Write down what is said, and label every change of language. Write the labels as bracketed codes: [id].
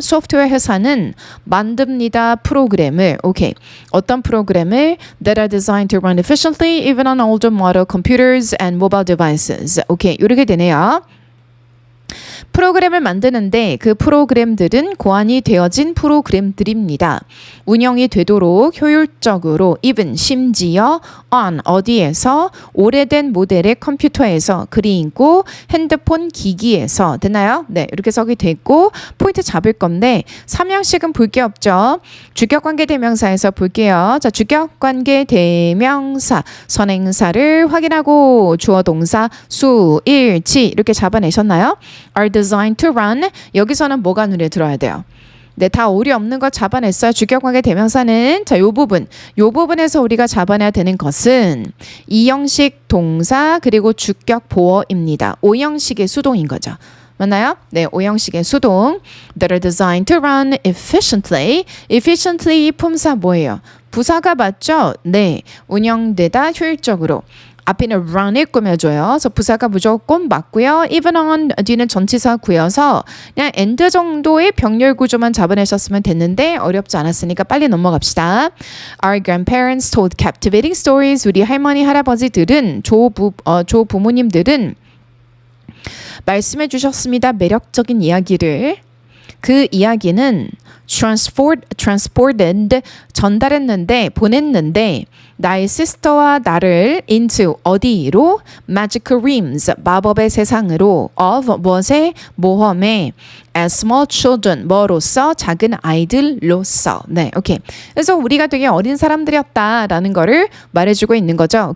[ko] 소프트웨어 회사는 만듭니다. 프로그램을. 오케이. 어떤 프로그램을? [en] That are designed to run efficiently even on older model computers and mobile devices. [ko] 오케이. 이렇게 되네요. 프로그램을 만드는데 그 프로그램들은 고안이 되어진 프로그램들입니다. 운영이 되도록 효율적으로 [en] even [ko] 심지어 on 어디에서 오래된 모델의 컴퓨터에서 그리고 핸드폰 기기에서 됐나요? 네, 이렇게 써이 됐고 포인트 잡을 건데 삼형식은 볼 게 없죠. 주격관계 대명사에서 볼게요. 자, 주격관계 대명사 선행사를 확인하고 주어 동사 수, 일, 치 이렇게 잡아내셨나요? [en] are designed to run. [ko] 여기서는 뭐가 눈에 들어야 돼요? 네, 다 오리 없는 거 잡아냈어요. 주격관계 대명사는 자, 요 부분에서 우리가 잡아내야 되는 것은 이형식 동사 그리고 주격 보어입니다. 오형식의 수동인 거죠. 맞나요? 네, 오형식의 수동. [en] That are designed to run efficiently. [ko] efficiently 품사 뭐예요? 부사가 맞죠? 네, 운영되다 효율적으로. 앞에는 run을 꾸며줘요. 그래서 부사가 무조건 맞고요. [en] even on [ko] 뒤는 전치사 구여서 그냥 and 정도의 병렬 구조만 잡아내셨으면 됐는데 어렵지 않았으니까 빨리 넘어갑시다. [en] Our grandparents told captivating stories. [ko] 우리 할머니 할아버지들은 조부모님들은 말씀해 주셨습니다. 매력적인 이야기를. 그 이야기는 transported 전달했는데 보냈는데 나의 시스터와 나를 into 어디로 [en] magical realms [ko] 마법의 세상으로 of 무엇의 모험에 [en] as small children [ko] 뭐로서 작은 아이들로서 네 오케이 그래서 우리가 되게 어린 사람들이었다라는 거를 말해주고 있는 거죠.